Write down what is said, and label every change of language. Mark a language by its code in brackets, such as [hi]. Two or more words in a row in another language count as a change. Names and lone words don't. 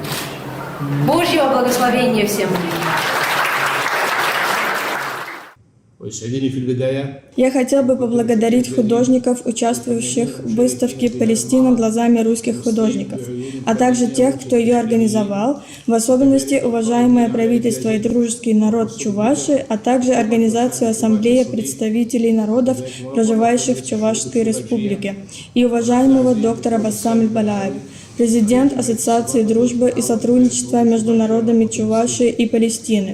[ru] Божьего благословения всем! [ar] ويسعدني في البداية [ru] Я хотел бы поблагодарить художников, участвующих в выставке «Палестина глазами русских художников», а также тех, кто ее организовал, в особенности уважаемое правительство и дружеский народ Чувашии, а также организацию Ассамблеи представителей народов, проживающих в Чувашской республике, и уважаемого доктора Басам Аль-Балаев, президент Ассоциации дружбы и сотрудничества между народами Чувашии и Палестины.